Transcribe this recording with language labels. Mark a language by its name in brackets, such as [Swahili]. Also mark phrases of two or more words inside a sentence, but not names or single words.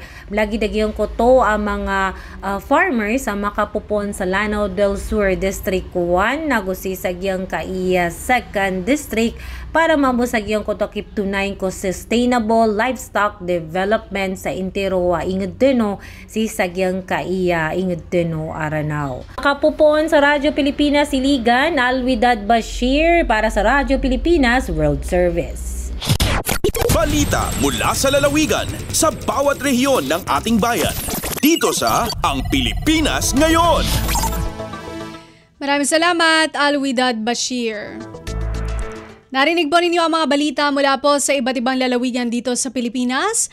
[Maranao] Lagi dagyang koto ang mga farmers sa makapupon sa Lanao del Sur District 1 nago si sagyang kaya 2nd District para mamusagyang koto kiptunay ko [English] sustainable livestock development [Maranao] sa intero ingad deno si sagyang kaya ingad deno Aranao. [Filipino] Makapupon sa Radyo Pilipinas Iligan, Alwidad Bashir para sa Radyo Pilipinas World Service. Balita mula sa lalawigan sa bawat rehiyon ng ating bayan. Dito sa Ang Pilipinas Ngayon. Maraming salamat, Alwidad Bashir. Narinig po ninyo ang mga balita mula po sa iba't ibang lalawigan dito sa Pilipinas.